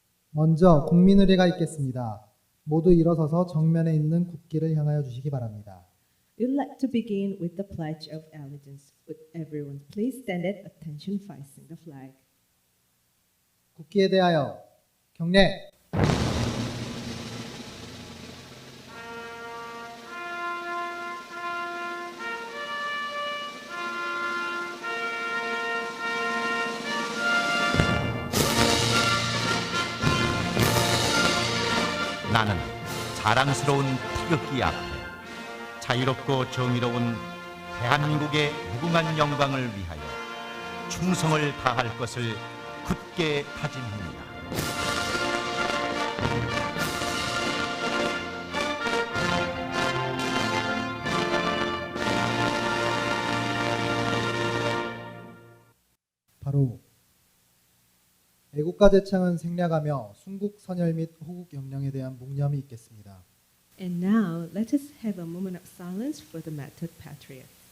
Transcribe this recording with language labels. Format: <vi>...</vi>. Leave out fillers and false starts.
<ko>먼저 국민의례가 있겠습니다. 모두 일어서서 정면에 있는 국기를 향하여 주시기 바랍니다.</ko> <en>We'd like to begin with the Pledge of Allegiance. Would everyone please stand at attention facing the flag?</en> <ko>국기에 대하여 경례! 나는 자랑스러운 태극기 앞에 자유롭고 정의로운 대한민국의 무궁한 영광을 위하여 충성을 다할 것을 굳게 다짐합니다. 바로 애국가 제창은 생략하며 순국 선열 및 호국 영령에 대한 묵념이 있겠습니다.</ko> <en>And now, let us have a moment of silence for the martyred patriots.</en>